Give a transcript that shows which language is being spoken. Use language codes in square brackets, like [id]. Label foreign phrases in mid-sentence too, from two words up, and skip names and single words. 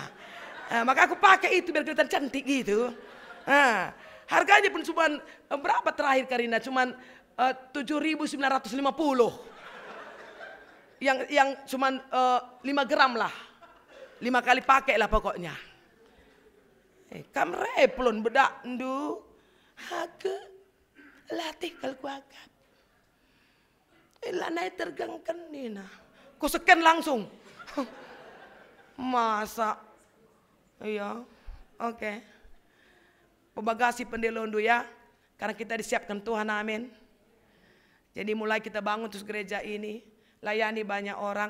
[id] Maka aku pakai itu biar kelihatan cantik gitu. Harganya pun cuma berapa terakhir Karina? Cuman 7.950. Yang cuman 5 gram lah. 5 kali pakai lah pokoknya. [btx] Kam replon bedak ndu. Hake latih kal kuagap. Lanai tergangkan nina. Ku scan langsung. [id] Masa. Iya. Oke. [btx] Pembagasi pendelondu ya. [id] Karena kita disiapkan Tuhan, amin. Jadi mulai kita bangun terus gereja ini. Layani banyak orang.